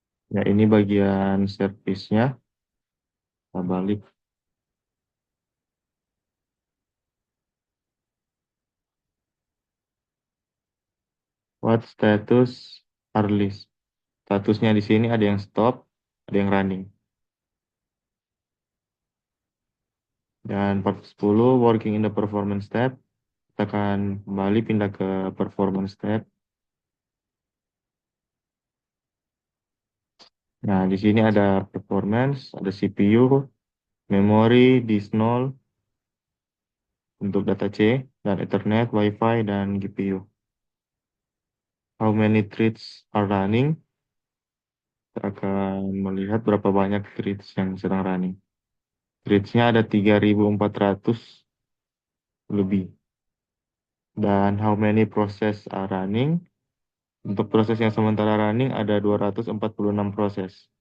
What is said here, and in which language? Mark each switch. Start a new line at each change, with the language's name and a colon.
Indonesian: Ya, ini bagian service-nya. Kita balik.
English: What status are list?
Indonesian: Statusnya di sini ada yang stop, ada yang running. Dan
English: part 10, working in the performance tab.
Indonesian: Kita akan kembali pindah ke performance tab. Nah, di sini ada performance, ada CPU, memory, disk 0 untuk data C, dan Ethernet, Wi-Fi, dan GPU.
English: How many threads are running?
Indonesian: Kita akan melihat berapa banyak threads yang sedang running. Threads-nya ada 3.400 lebih. Dan
English: how many process are running?
Indonesian: Untuk proses yang sementara running ada 246 proses.